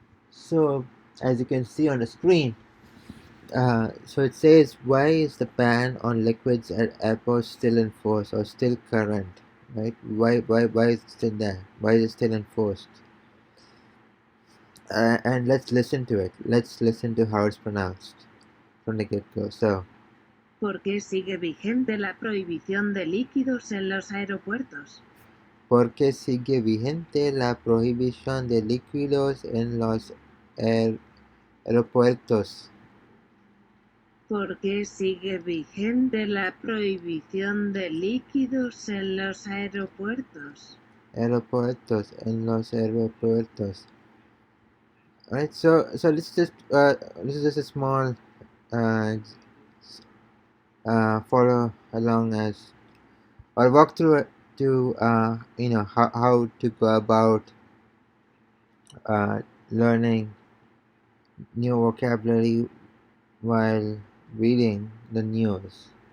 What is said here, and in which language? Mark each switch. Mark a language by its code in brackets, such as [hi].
[en] So as you can see on the screen, so it says, why is the ban on liquids at airports still in force or still current, right? Why is it still there? Why is it still enforced? And let's listen to it. Let's listen to how it's pronounced from the get-go. So, [es] ¿Por qué sigue vigente la prohibición de líquidos en los aeropuertos? ¿por qué sigue vigente la prohibición de líquidos en los aeropuertos? ¿Por qué sigue vigente la prohibición de líquidos en los aeropuertos? Aeropuertos, en los aeropuertos. [en] Alright, so this is just a small uh, follow along as or walk through it to how to go about learning new vocabulary while reading the news.